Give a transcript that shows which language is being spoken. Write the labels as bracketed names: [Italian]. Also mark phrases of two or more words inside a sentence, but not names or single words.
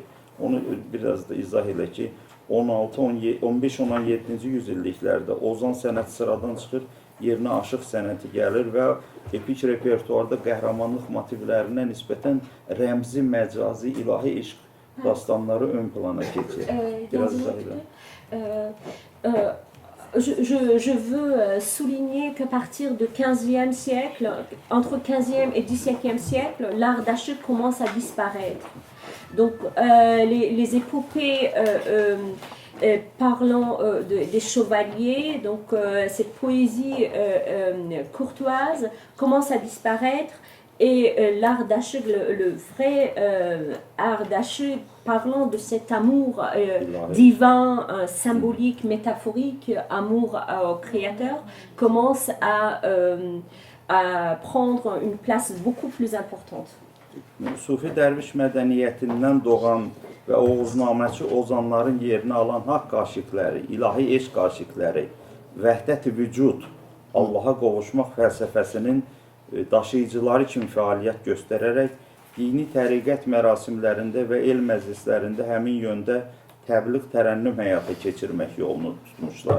[Azerbaijani] Onu biraz da izah elə ki, 15-17-ci yüzilliklərdə Ozan sənəti sıradan çıxır, yerinə aşıq sənəti gəlir və epik repertuarda qəhrəmanlıq motivlərinə nisbətən rəmzi, məcazi, ilahi eşq dastanları ön plana keçir. Biraz izah edirəm. [French] Je veux souligner qu'à partir du 15e siècle, entre 15e et 17e siècle, l'art d'Aşık commence à disparaître. Donc les épopées parlant des chevaliers, donc cette poésie courtoise commence à disparaître et l'art d'Aşık, le vrai art d'Aşık, parlant de cet amour divin, symbolique, métaphorique, amour au Créateur, commence à prendre une place beaucoup plus importante. [Azerbaijani] Sufi dərviş mədəniyyətindən doğan və oğuznaməçi ozanların yerini alan haqq aşiqləri, ilahi eşq aşiqləri, vəhdət-i vücud, Allaha qovuşmaq fəlsəfəsinin daşıyıcıları kimi fəaliyyət göstərərək dini təriqət mərasimlərində və el məclislərində həmin yöndə təbliğ tərənnüm həyata keçirmək yolunu tutmuşlar.